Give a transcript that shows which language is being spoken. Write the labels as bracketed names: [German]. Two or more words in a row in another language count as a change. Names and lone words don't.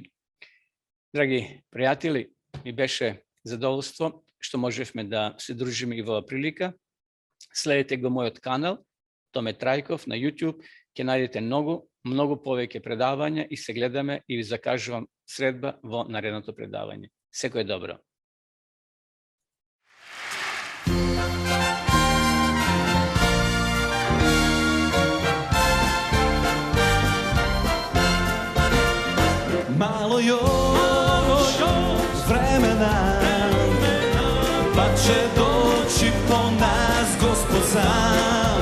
[Macedonian] Драги пријатели, ми беше задоволство што можевме да се дружиме и во оваа прилика. Следете го мојот канал, Томе Трајков на YouTube, ќе најдете многу повеќе предавања и се гледаме и ви закажувам средба во наредното предавање. Секој добро. [Serbian] Malo još vremena, pa će doći po nas Gospod sam.